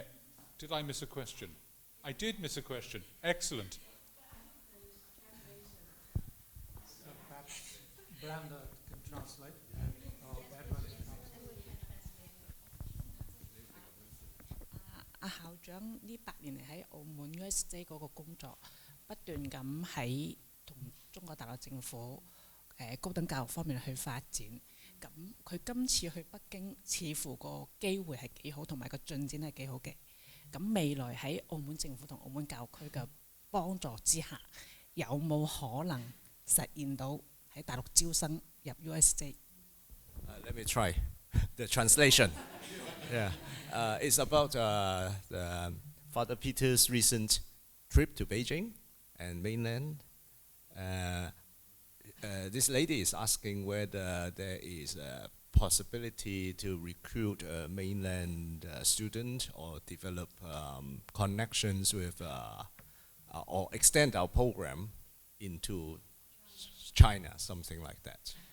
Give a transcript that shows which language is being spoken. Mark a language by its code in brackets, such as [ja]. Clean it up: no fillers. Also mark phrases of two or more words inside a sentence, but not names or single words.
[en] Did I miss a question? I did miss a question. Excellent. Brenda can translate. [yue] Ask 校長呢8年嚟喺澳門 USJ 嗰個工作，不斷咁喺同中國大陸政府高等教育方面去發展。咁佢今次去北京，似乎個機會係幾好，同埋個進展係幾好嘅。咁未來喺澳門政府同澳門教育區嘅幫助之下，有冇可能實現到喺大陸招生入 USJ？ [en] Let me try the translation. Yeah, it's about Father Peter's recent trip to Beijing and mainland. This lady is asking whether there is a possibility to recruit a mainland student or develop connections with or extend our program into China, something like that.